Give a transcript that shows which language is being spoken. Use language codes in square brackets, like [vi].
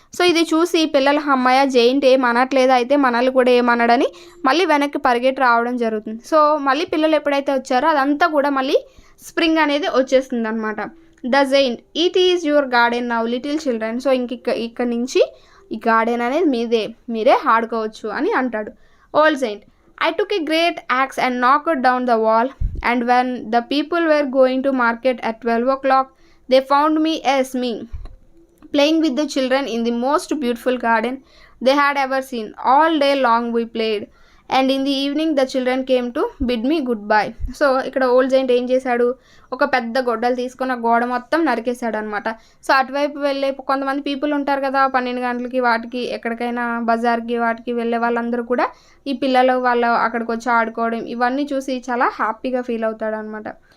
[te] So ఇది చూసి పిల్లల అమ్మాయ జైంట్ ఏమనట్లేదు, అయితే మనల్ని కూడా ఏమనడని మళ్ళీ వెనక్కి పరిగెట్టి రావడం జరుగుతుంది. సో మళ్ళీ పిల్లలు ఎప్పుడైతే వచ్చారో అదంతా కూడా మళ్ళీ స్ప్రింగ్ అనేది వచ్చేస్తుంది అనమాట. [en] The giant, it is your garden now little children. [te] So ఇక్కడ నుంచి ఈ గార్డెన్ అనేది మీరే ఆడుకోవచ్చు అని అంటాడు. [en] Old giant, I took a great axe and knocked down the wall, and when the people were going to market at 12 o'clock, they found me playing with the children in the most beautiful garden they had ever seen. All day long we played, and in the evening the children came to bid me goodbye. [te] So ఇక్కడ old giant ఏం చేశాడు, ఒక పెద్ద గొడ్డలు తీసుకొని ఆ గోడ మొత్తం నరికేశాడు అనమాట. సో అటువైపు వెళ్ళే కొంతమంది పీపుల్ ఉంటారు కదా, 12 గంటలకి వాటికి ఎక్కడికైనా బజార్కి వాటికి వెళ్ళే వాళ్ళందరూ కూడా ఈ పిల్లలు వాళ్ళు అక్కడికి వచ్చి ఆడుకోవడం ఇవన్నీ చూసి చాలా హ్యాపీగా ఫీల్ అవుతాడు అనమాట.